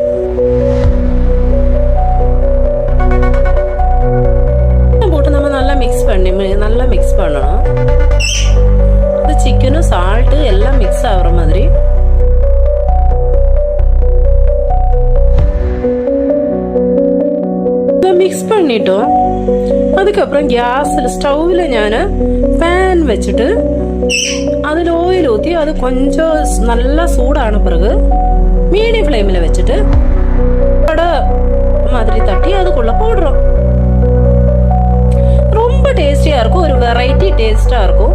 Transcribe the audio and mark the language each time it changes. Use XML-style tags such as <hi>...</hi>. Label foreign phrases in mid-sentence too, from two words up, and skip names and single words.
<ta>போட்டு நம்ம நல்லா மிக்ஸ் பண்ணணும். சிக்கனும் சால்ட்டு எல்லாம் மிக்ஸ் ஆகுற மாதிரி மிக்ஸ் பண்ணிட்டோம். அதுக்கப்புறம்</ta> <ml>ഗ്യാസിൽ സ്റ്റൗവിൽ ഞാൻ പാൻ വെച്ചിട്ട് അതിൽ ഓയിൽ</ml> <ta>ஊற்றி அது கொஞ்சம் நல்லா சூடான பிறகு</ta> <en>medium flame</en> <ta>வச்சுட்டு வடை மாதிரி தட்டி அதுக்குள்ள போடுறோம். ரொம்ப டேஸ்டியா இருக்கும், ஒரு</ta> <en>variety taste</en> <ta>இருக்கும்.</ta>